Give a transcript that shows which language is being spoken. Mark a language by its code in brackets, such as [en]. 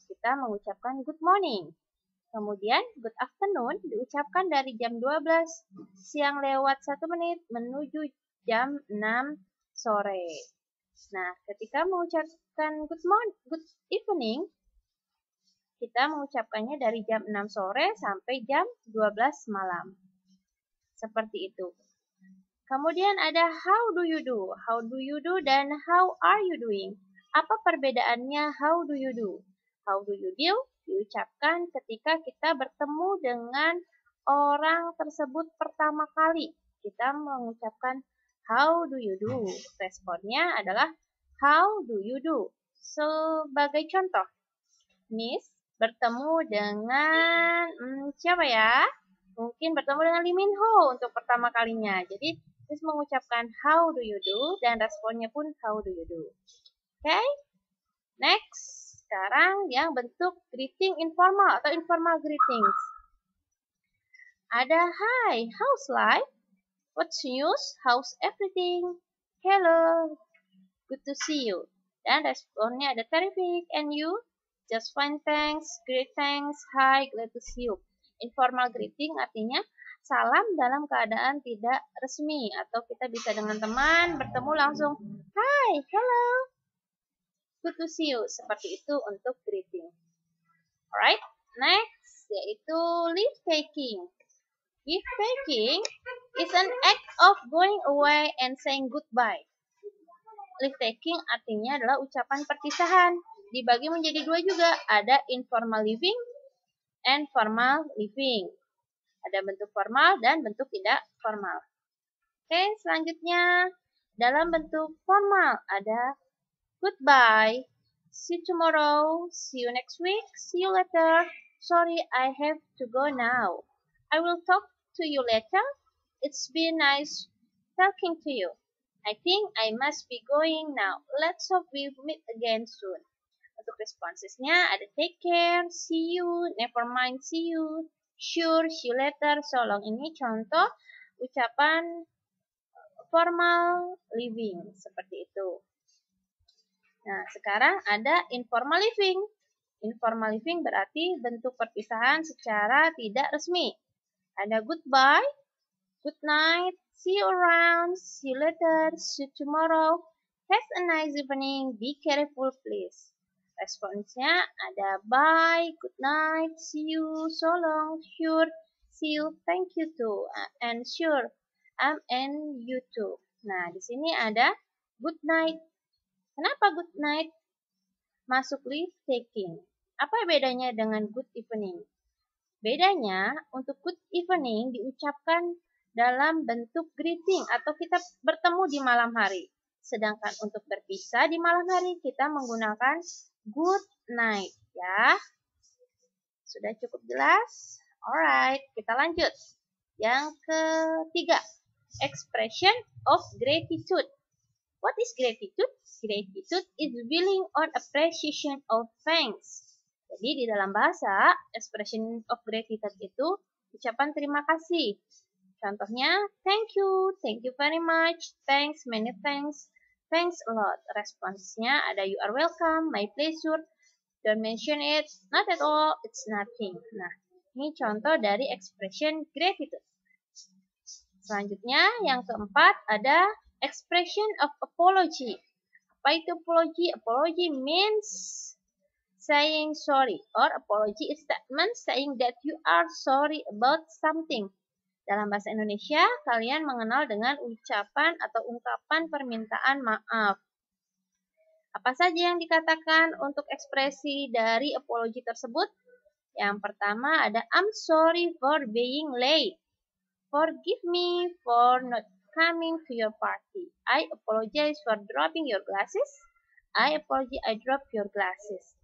[id] Kita mengucapkan [en] good morning. [id] Kemudian [en] good afternoon [id] diucapkan dari jam 12 siang lewat 1 menit menuju jam 6 sore. Nah, ketika mengucapkan [en] good evening, [id] kita mengucapkannya dari jam 6 sore sampai jam 12 malam. Seperti itu. Kemudian ada [en] how do you do? How do you do [id] dan [en] how are you doing? [id] Apa perbedaannya [en] how do you do? How do you do [id] diucapkan ketika kita bertemu dengan orang tersebut pertama kali. Kita mengucapkan [en] how do you do? [id] Responnya adalah [en] how do you do? [id] Sebagai contoh, Miss bertemu dengan siapa ya? Mungkin bertemu dengan Lee Min Ho untuk pertama kalinya. Jadi, Miss mengucapkan [en] how do you do [id] dan responnya pun [en] how do you do. Oke? Next, [id] sekarang yang bentuk [en] greeting informal atau informal greetings. [id] Ada [en] hi, how's life? What's news? How's everything? Hello, good to see you. [id] Dan responnya ada [en] terrific and you? Just fine, thanks, great, thanks, hi, glad to see you. [id] Informal greeting artinya salam dalam keadaan tidak resmi atau kita bisa dengan teman bertemu langsung [en] hi, hello, good to see you. [id] Seperti itu untuk greeting. [en] Alright, next yaitu leave taking. Leave taking is an act of going away and saying goodbye. [id] Leave taking artinya adalah ucapan perpisahan. Dibagi menjadi dua juga, ada [en] informal living and formal living. [id] Ada bentuk formal dan bentuk tidak formal. Oke, selanjutnya dalam bentuk formal ada goodbye, [en] see you tomorrow, see you next week, see you later, sorry I have to go now, I will talk to you later, it's been nice talking to you, I think I must be going now, let's hope we meet again soon. [id] Untuk responsesnya ada [en] take care, see you, never mind, see you, sure, see you later, so long. [id] Ini contoh ucapan formal living seperti itu. Nah, sekarang ada informal living. Informal living berarti bentuk perpisahan secara tidak resmi. Ada [en] goodbye, good night, see you around, see you later, see you tomorrow, have a nice evening, be careful please. [id] Responsnya ada [en] bye, good night, see you, so long, sure, see you, thank you too, and sure, and you too. [id] Nah, di sini ada [en] good night. [id] Kenapa good night masuk [en] leave taking? [id] Apa bedanya dengan good evening? Bedanya, untuk good evening diucapkan dalam bentuk greeting atau kita bertemu di malam hari. Sedangkan untuk berpisah di malam hari kita menggunakan good night ya. Sudah cukup jelas? Alright, kita lanjut. Yang ketiga, [en] expression of gratitude. What is gratitude? Gratitude is feeling or appreciation of thanks. [id] Jadi di dalam bahasa, expression of gratitude itu ucapan terima kasih. Contohnya, [en] thank you very much, thanks, many thanks, thanks a lot. [id] Responsnya ada [en] you are welcome, my pleasure, don't mention it, not at all, it's nothing. [id] Nah, ini contoh dari expression gratitude. Selanjutnya, yang keempat ada expression of apology. Apa itu apology? [en] Apology means saying sorry, or apology is statement saying that you are sorry about something. [id] Dalam bahasa Indonesia, kalian mengenal dengan ucapan atau ungkapan permintaan maaf. Apa saja yang dikatakan untuk ekspresi dari apology tersebut? Yang pertama ada [en] I'm sorry for being late. Forgive me for not coming to your party. I apologize for dropping your glasses. I apologize I dropped your glasses.